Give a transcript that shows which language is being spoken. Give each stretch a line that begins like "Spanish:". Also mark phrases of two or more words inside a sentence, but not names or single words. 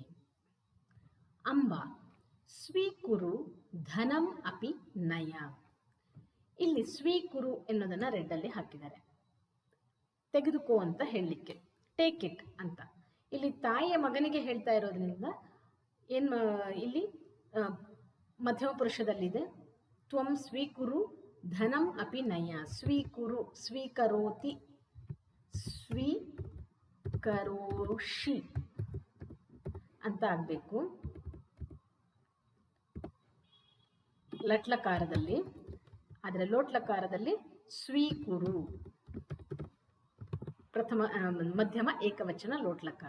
Sanskrit: ಅಂಬ ಸ್ವೀಕುರು ಧನಂ ಅಪಿ ನಯ.
Kannada: ಇಲ್ಲಿ ಸ್ವೀಕುರು ಎನ್ನುವುದನ್ನು ರೆಡ್ಡಲ್ಲಿ ಹಾಕಿದ್ದಾರೆ, ತೆಗೆದುಕೋ ಅಂತ ಹೇಳಲಿಕ್ಕೆ,
English: take it
Kannada: ಅಂತ. ಇಲ್ಲಿ ತಾಯಿಯ ಮಗನಿಗೆ ಹೇಳ್ತಾ ಇರೋದ್ರಿಂದ ಇಲ್ಲಿ ಮಧ್ಯಮ ಪುರುಷದಲ್ಲಿದೆ.
Sanskrit: ತ್ವಂ ಸ್ವೀಕುರು ಧನಂ ಅಪಿ ನಯ. ಸ್ವೀಕುರು, ಸ್ವೀಕರೋತಿ, ಸ್ವೀಕರೋಷಿ
Kannada: ಅಂತ ಆಗಬೇಕು ಲಟ್ಲಕಾರದಲ್ಲಿ. ಆದರೆ ಲೋಟ್ಲಕಾರದಲ್ಲಿ ಸ್ವೀಕುರು ಪ್ರಥಮ ಮಧ್ಯಮ ಏಕವಚನ ಲೋಟ್ಲಕಾರ.